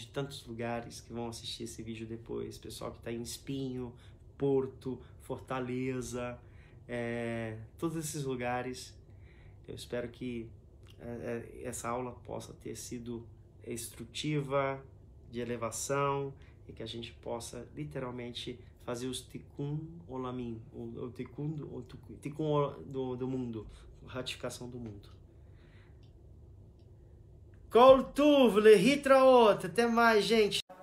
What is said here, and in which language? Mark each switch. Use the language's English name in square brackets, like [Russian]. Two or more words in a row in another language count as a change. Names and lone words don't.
[Portuguese] Tantos lugares que vão assistir esse vídeo depois. Pessoal que está em Espinho, Porto, Fortaleza, todos esses lugares. Eu espero que essa aula possa ter sido instrutiva, de elevação, e que a gente possa literalmente fazer os [Hebrew] תיקון עולמים, [Portuguese] o tikkun do mundo, a ratificação do mundo. [Hebrew] כל טוב, להתראות, [Portuguese] até mais, gente.